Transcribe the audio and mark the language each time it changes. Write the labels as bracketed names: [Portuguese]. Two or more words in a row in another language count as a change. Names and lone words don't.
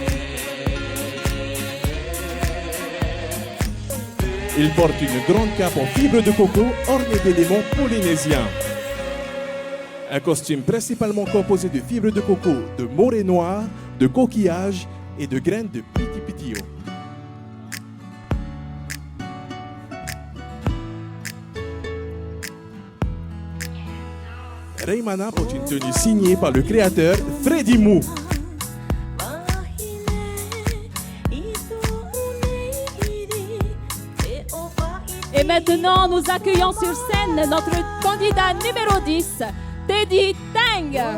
[French] Il porte une grande cape en fibre de coco ornée d'éléments polynésiens. Un costume principalement composé de fibres de coco, de morée noire, de coquillages et de graines de piti-piti-o. Raimana porte une tenue signée par le créateur Freddy Moo. Et maintenant, nous accueillons sur scène notre candidat numéro 10, Teddy Tang.